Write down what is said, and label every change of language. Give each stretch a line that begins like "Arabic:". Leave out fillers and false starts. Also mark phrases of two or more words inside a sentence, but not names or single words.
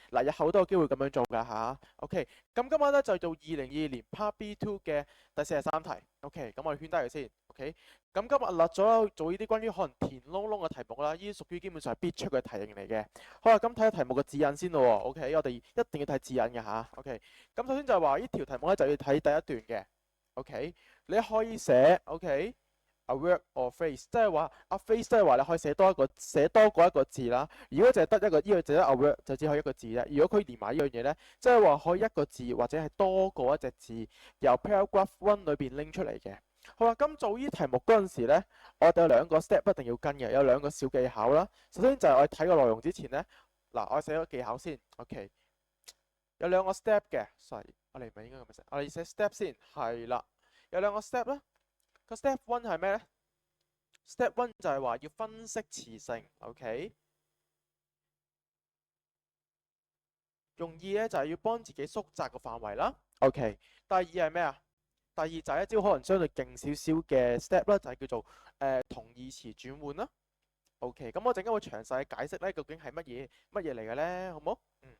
Cantonese: 嗱，日後都有機會咁樣做㗎吓。OK，咁今日咧就做2022年 Part B2 嘅第43題。OK，咁我哋圈低佢先。OK。咁今日落咗做呢啲關於可能填窿窿嘅題目啦，呢啲屬於基本上係必出嘅題型嚟嘅。好啦，咁睇下題目嘅指引先咯。OK，我哋一定要睇指引嘅吓。OK，咁首先就係話呢條題目咧就要睇第一段嘅。OK，你可以寫 OK，
English: a word or phrase，
Cantonese: 即係話
English: a phrase，
Cantonese: 即係話你可以寫多過一個字啦。如果淨係得一個呢個就得
English: a word，
Cantonese: 就只可以一個字啫。如果佢連埋呢樣嘢咧，即係話可以一個字或者係多過一隻字，由
English: paragraph one
Cantonese: 裏邊拎出嚟嘅。好啦，咁做呢題目嗰陣時咧，我哋有兩個 step 一定要跟嘅，有兩個小技巧啦。首先就係我哋睇個內容之前咧，嗱，我寫咗技巧先。OK，有兩個 step 嘅，sorry，我哋唔係應該咁樣寫，我哋寫 step 先，係啦，有兩個 step 啦。個
English: step one
Cantonese: 係咩咧 ？
English: Step one
Cantonese: 就係話要分析詞性。OK，用意咧就係要幫自己縮窄個範圍啦。OK，第二係咩啊？第二就係一招可能相對勁少少嘅 step 啦，就係叫做同義詞轉換啦。OK，咁我陣間會詳細解釋咧，究竟係乜嘢嚟嘅咧，好唔好？